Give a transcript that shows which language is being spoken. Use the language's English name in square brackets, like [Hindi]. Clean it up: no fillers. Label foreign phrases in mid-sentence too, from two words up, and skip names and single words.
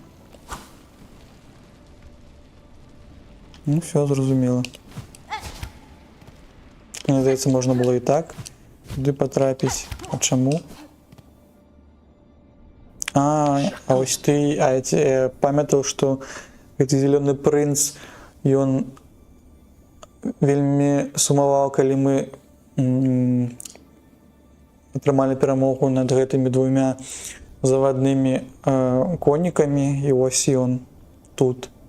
[Ukrainian] Ну все, зрозуміло. Мені здається, можна було і так туди потрапити. А чому? А ось ти, я пам'ятав, що [Belarusian] гэты зеленый принц, ён вельмі сумаваў, калі мы атрымалі перамогу над гэтымі двумя заводнымі конікамі, і ось ён тут.